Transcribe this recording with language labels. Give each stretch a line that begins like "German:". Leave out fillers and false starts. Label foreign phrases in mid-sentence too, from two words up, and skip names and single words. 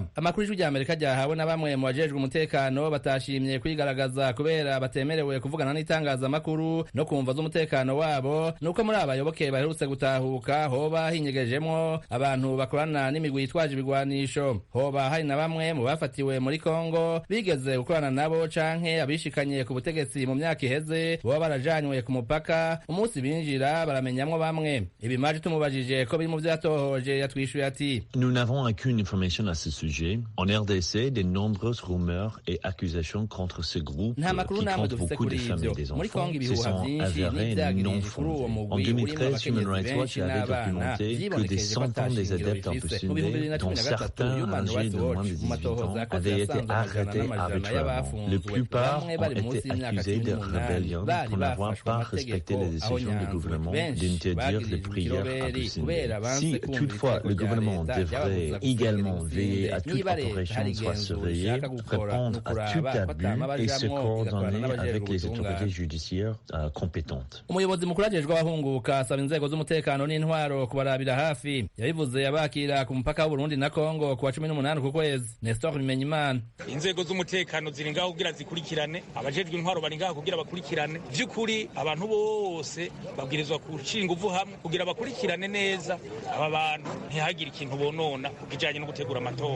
Rundi: Amakuru y'Ijwi ry'Amerika ryahawe na bamwe mu bajejwe umutekano batashimye kwigaragaza kubera batemerewe kuvugana n'itangazamakuru no kumva z'umutekano wabo nuko muri abayoboke baherutse gutahuka hoba hinyegejemwo abantu bakorana n'imigwi yitwaje ibigwanisho. Hoba hari na bamwe mu bafatiwe muri Kongo bigeze gukorana nabo canke abishikanye ku butegetsi mu myaka iheze boba barajanywe ku mupaka, umunsi binjira baramenyamwo bamwe. Ibimaje tumubajije ko biri mu vyatohoje yatwishuye ati:
French: Nous n'avons aucune information à ce sujet. En RDC, de nombreuses rumeurs et accusations contre ce groupe qui compte beaucoup de femmes et des enfants se sont avérées non fondées. En 2013, Human Rights Watch avait documenté que des centaines des adeptes emprisonnés, dont certains âgés de moins de 18 ans, avaient été arrêtés arbitrairement. La plupart ont été accusés de rébellion pour n'avoir pas respecté les décisions du gouvernement d'interdire les prières à Bussine. Si toutefois le gouvernement devrait également veiller à toute opération soit surveillée, répondre à tout abus et se coordonner avec les autorités judiciaires compétentes.
Rundi: Umuyobozi mukuru ajejwe abahunguka asaba inzego z'umutekano n'intwaro kubarabira hafi. Yabivuze abakira ku mupaka w'u Burundi na Kongo ku wa 18 ku kwezi. Nestor Bimenyimana: inzego z'umutekano ziri ngaho kugira zikurikirane, abajejwe intwaro bari ngaho kugira bakurikirane. Vy'ukuri abantu bose babwirizwa gushira inguvu hamwe kugira bakurikirane neza aba bantu ntihagire ikintu bonona kujanye no gutegura amatora.